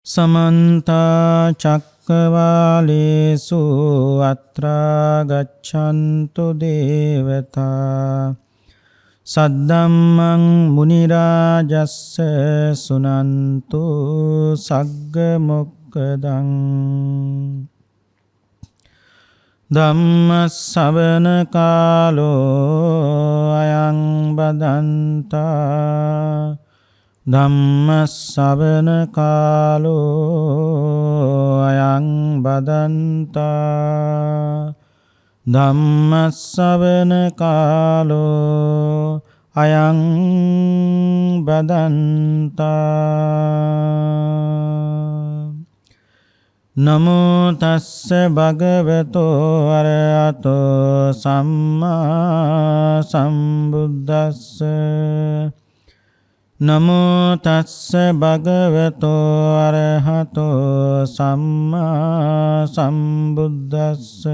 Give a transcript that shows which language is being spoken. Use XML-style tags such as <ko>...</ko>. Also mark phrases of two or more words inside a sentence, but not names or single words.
<pi>समन्ता चक्रवालेषु अत्रा गच्छन्तु देवता सद्धम्मं मुनिराजस्य सुनन्तु सग्गमुक्कदं धम्मश्रवण कालो अयं बदन्ता ධම්මස්සවන කාලෝ අයං බදන්තා ධම්මස්සවන කාලෝ අයං බදන්තා නමෝ තස්ස භගවතෝ අරහතෝ සම්මා සම්බුද්දස්ස නමෝ තස්ස භගවතෝ අරහතෝ සම්මා සම්බුද්දස්ස</pi>